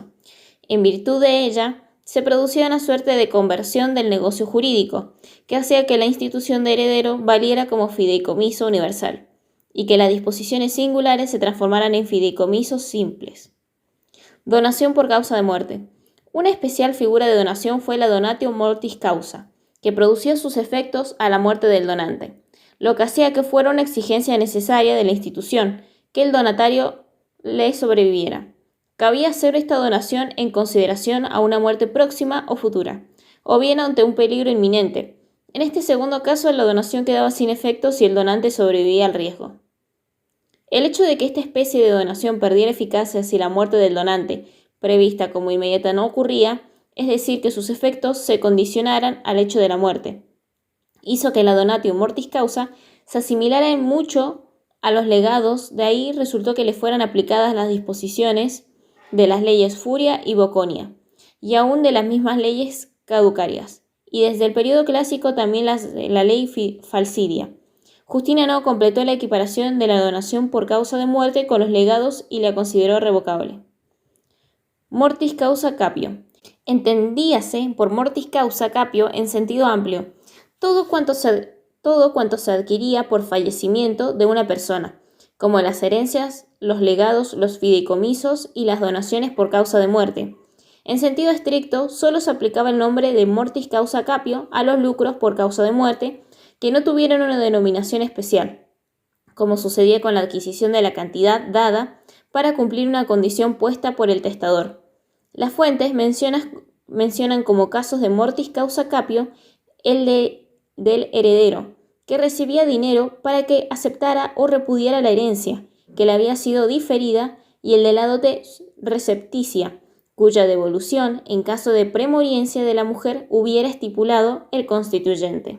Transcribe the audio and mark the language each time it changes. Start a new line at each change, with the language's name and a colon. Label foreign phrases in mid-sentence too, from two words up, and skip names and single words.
Spanish: En virtud de ella, se producía una suerte de conversión del negocio jurídico, que hacía que la institución de heredero valiera como fideicomiso universal, y que las disposiciones singulares se transformaran en fideicomisos simples. Donación por causa de muerte. Una especial figura de donación fue la
Latin: donatio mortis causa,
Spanish: que producía sus efectos a la muerte del donante, lo que hacía que fuera una exigencia necesaria de la institución que el donatario le sobreviviera. Cabía hacer esta donación en consideración a una muerte próxima o futura, o bien ante un peligro inminente. En este segundo caso, la donación quedaba sin efecto si el donante sobrevivía al riesgo. El hecho de que esta especie de donación perdiera eficacia si la muerte del donante, prevista como inmediata, no ocurría, es decir, que sus efectos se condicionaran al hecho de la muerte, hizo que la
Latin: donatio mortis causa
Spanish: se asimilara en mucho a los legados. De ahí resultó que le fueran aplicadas las disposiciones de las leyes Furia y Boconia, y aún de las mismas leyes caducarias, y desde el periodo clásico también la ley Falsidia. Justiniano completó la equiparación de la donación por causa de muerte con los legados y la consideró revocable.
Latin: Mortis causa capio.
Spanish: Entendíase por
Latin: mortis causa capio
Spanish: en sentido amplio todo cuanto se adquiría por fallecimiento de una persona, como las herencias, los legados, los fideicomisos y las donaciones por causa de muerte. En sentido estricto, solo se aplicaba el nombre de
Latin: mortis causa capio
Spanish: a los lucros por causa de muerte que no tuvieran una denominación especial, como sucedía con la adquisición de la cantidad dada para cumplir una condición puesta por el testador. Las fuentes mencionan como casos de
Latin: mortis causa capio
Spanish: el del heredero, que recibía dinero para que aceptara o repudiara la herencia que le había sido diferida, y el de la dote recepticia, cuya devolución, en caso de premoriencia de la mujer, hubiera estipulado el constituyente.